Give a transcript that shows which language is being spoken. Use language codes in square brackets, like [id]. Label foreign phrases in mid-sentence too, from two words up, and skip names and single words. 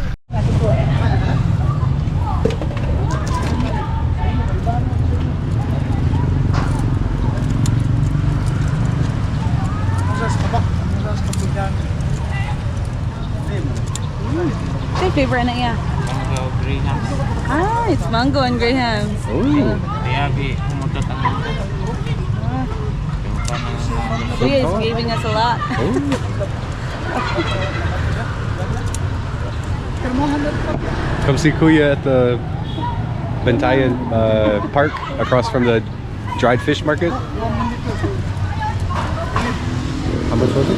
[en] What's your favorite na iya? Mango grahams. Ah, it's mango and grahams. Ooh. [tl] Kaya umutot ang mango. Yung panang [en] Kuya is giving us a lot. Come see Kuya at the Bantayan Park across from the dried fish market. How much was it?